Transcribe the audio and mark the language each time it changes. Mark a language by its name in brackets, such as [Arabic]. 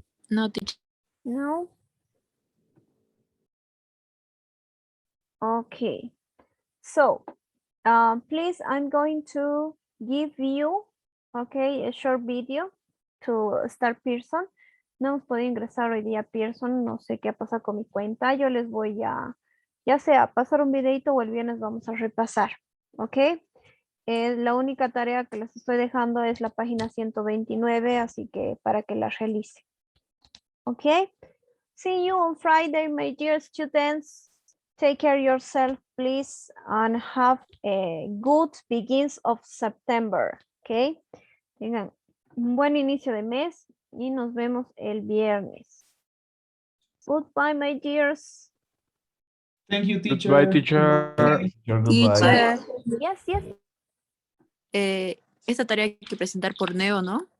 [English] No, teacher. No? Okay, so please, I'm going to give you, okay, a short video to start Pearson. [Spanish] No hemos podido ingresar hoy día a Pearson, no sé qué pasa con mi cuenta. Yo les voy a, ya sea pasar un videito o el viernes vamos a repasar, ok. La única tarea que les estoy dejando es la página 129, así que para que la realice. Ok. [English] See you on Friday, my dear students. Take care yourself, please, and have a good beginnings of September. Ok. [Spanish] Tengan un buen inicio de mes y nos vemos el viernes. [English] Goodbye, my dears. Thank you, teacher. Goodbye, teacher. Teacher, goodbye. Teacher, Yes, yes. [Spanish] esta tarea hay que presentar por Neo, ¿no?